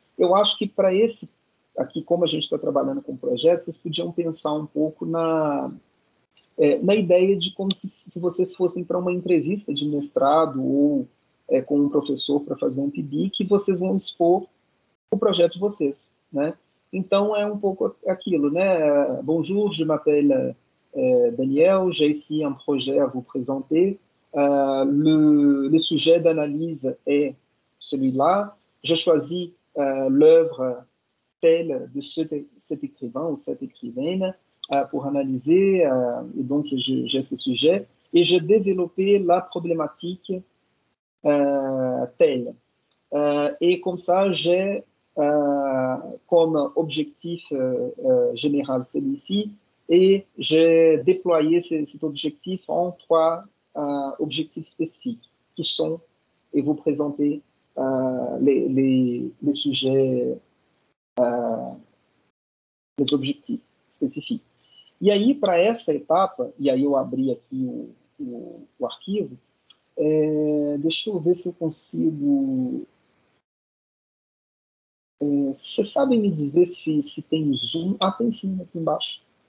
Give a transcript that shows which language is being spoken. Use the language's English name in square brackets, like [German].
[Portuguese] Eu acho que para esse, aqui como a gente está trabalhando com projetos, vocês podiam pensar um pouco na ideia de como se vocês fossem para uma entrevista de mestrado ou com um professor para fazer um PIBIC, vocês vão expor o projeto de vocês, né? Então é um pouco aquilo, né? [French] Bonjour, je m'appelle Daniel, j'ai ici un projet à vous présenter. Le sujet d'analyse est celui-là. Je choisis l'œuvre telle de cet écrivain ou cette écrivaine pour analyser, et donc j'ai ce sujet, et j'ai développé la problématique telle. Et comme ça, j'ai comme objectif général celui-ci, et j'ai déployé cet objectif en 3 objectifs spécifiques, qui sont, et vous présentez les sujets, les objectifs específicos. [Portuguese] E aí, para essa etapa, e aí eu abri aqui o arquivo, deixa eu ver se eu consigo... Vocês sabem me dizer se tem zoom? Ah, tem sim, aqui embaixo.